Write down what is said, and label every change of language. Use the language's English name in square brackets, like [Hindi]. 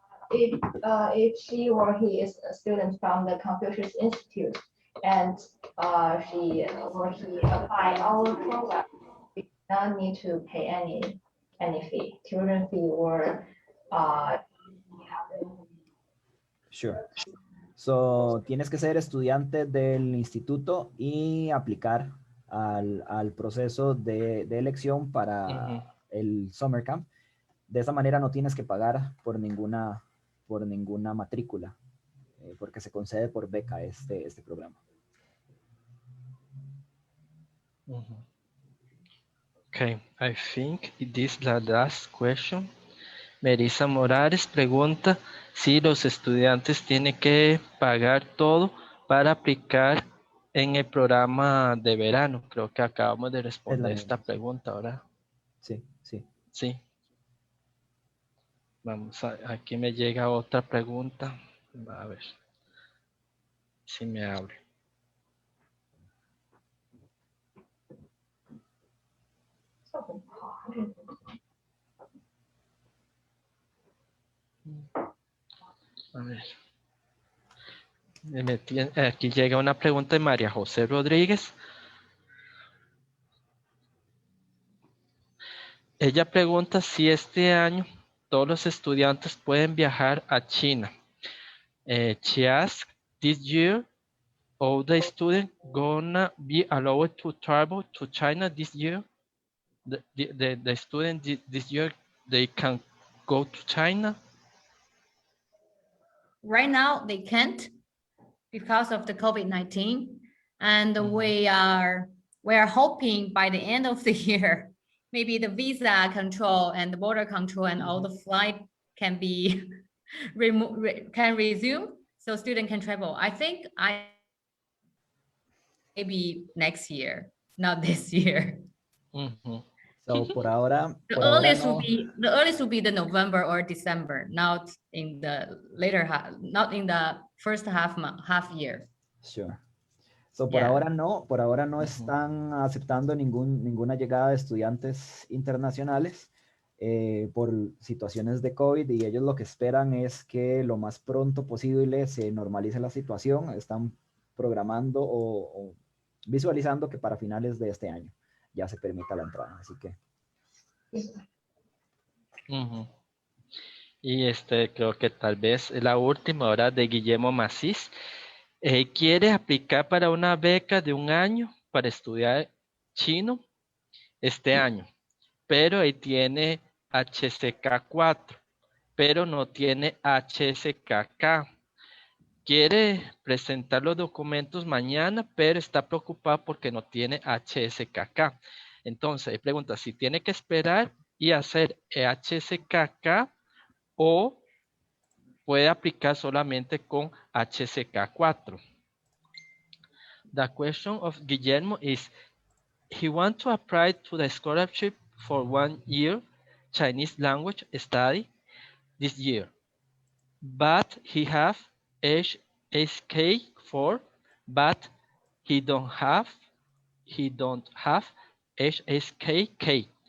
[English] If she or he is a student from the Confucius Institute and she or he apply our program, we do not need to pay any fee, tuition fee or Sure. [Spanish] So, tienes que ser estudiante del instituto y aplicar al proceso de elección para el summer camp. De esa manera no tienes que pagar por ninguna matrícula, porque se concede por beca este programa. [English] Okay, I think this is the last question. [Spanish] Melissa Morales pregunta si los estudiantes tienen que pagar todo para aplicar en el programa de verano. Creo que acabamos de responder esta pregunta, ¿verdad? Sí, sí. Sí. Vamos a, aquí me llega otra pregunta. A ver si me abre. A ver. Aquí llega una pregunta de María José Rodríguez. Ella pregunta si este año todos los estudiantes pueden viajar a China. [English] She asked, this year, all the students gonna be allowed to travel to China this year? The students this year, they can go to China? Right now, they can't because of the COVID-19. And we are hoping by the end of the year, maybe the visa control and the border control and all the flight can be can resume, so student can travel. I think maybe next year, not this year. [Spanish] So por ahora, [English] The earliest will be the November or December, not in the later half, not in the first half year. Sure. [Spanish] So por ahora no están aceptando ninguna llegada de estudiantes internacionales por situaciones de COVID, y ellos lo que esperan es que lo más pronto posible se normalice la situación. Están programando o visualizando que para finales de este año ya se permita la entrada, así que. Y creo que tal vez es la última hora de Guillermo Macís. Quiere aplicar para una beca de 1 año para estudiar chino este año, pero él tiene HSK 4, pero no tiene HSKK. Quiere presentar los documentos mañana, pero está preocupado porque no tiene HSKK. Entonces, él pregunta si tiene que esperar y hacer HSKK o puede aplicar solamente con HSK 4. [English] The question of Guillermo is, he wants to apply to the scholarship for 1 year Chinese language study this year, but he have HSK 4, but he don't have HSKK.